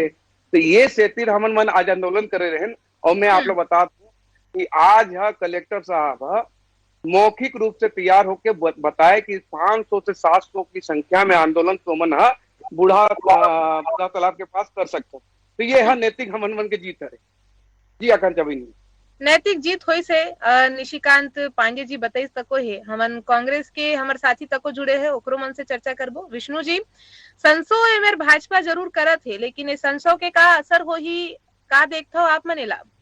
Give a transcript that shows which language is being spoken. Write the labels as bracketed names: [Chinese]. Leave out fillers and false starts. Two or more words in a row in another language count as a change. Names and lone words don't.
[Chhattisgarhi] तो ये सेतिर हमन मन आज आंदोलन करे रहे। और मैं आप लोग बता दूं कि आज है कलेक्टर साहब मौखिक रूप से तैयार होके बताए कि 500 से 700 की संख्या में आंदोलन तो मन बूढ़ा तालाब के पास कर सकते। तो ये है नैतिक हमन मन के जीत है। जी आकांक्षा बहनी, नैतिक जीत होई से निशिकांत पांडे जी बताइस तको है। हमन कांग्रेस के हमर साथी तको जुड़े है, ओकरो मन से चर्चा करबो। विष्णु जी, संसो एमेर भाजपा जरूर करत है, लेकिन ये संसो के का असर होही का देखथो आप मने ला?